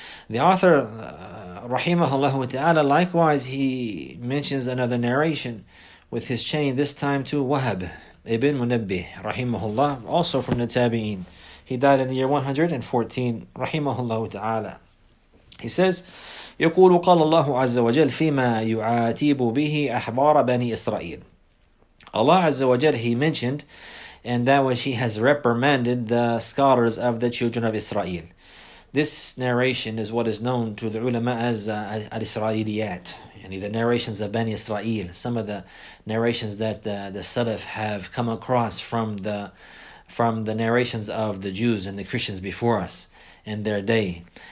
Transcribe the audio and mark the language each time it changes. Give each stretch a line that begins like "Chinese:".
English: The author, rahimahullah ta'ala, likewise, he mentions another narration with his chain, this time to Wahab ibn Munabbih, rahimahullah, also from the Tabi'een. He died in the year 114, rahimahullah ta'ala. He says,
Arabic: يقول قال الله عز وجل فيما يعاتب به أحبار بني إسرائيل.
English: Allah Azza wa Jal, he mentioned, and that which he has reprimanded the scholars of the children of Israel. This narration is what is known to the ulama as al-Isra'iliyat, yani the narrations of Bani Israel, some of the narrations that the Salaf have come across from the narrations of the Jews and the Christians before us in their day.